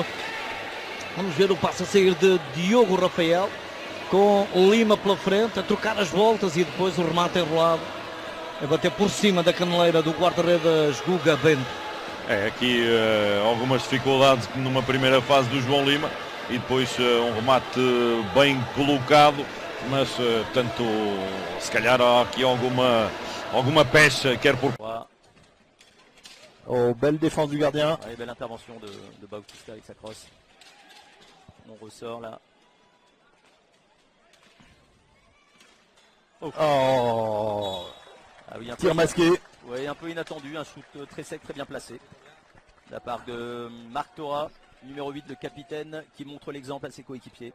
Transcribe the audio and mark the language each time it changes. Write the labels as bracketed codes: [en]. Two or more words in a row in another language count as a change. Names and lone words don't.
[pt] Vamos ver o passo a sair de Diogo Rafael com Lima pela frente, a trocar as voltas e depois o remate enrolado a bater por cima da caneleira do guarda-redes Guga Bento. Aqui algumas dificuldades numa primeira fase do João Lima e depois um remate bem colocado, mas tanto se calhar há aqui alguma pecha, quer por... [fr] Oh, belle défense du gardien. Allez, belle intervention de Bautista avec sa crosse. On ressort là. Oh, Ah oui, tir masqué. Oui, un peu inattendu, un shoot très sec, très bien placé. De la part de Marc Thora, numéro 8, le capitaine, qui montre l'exemple à ses coéquipiers.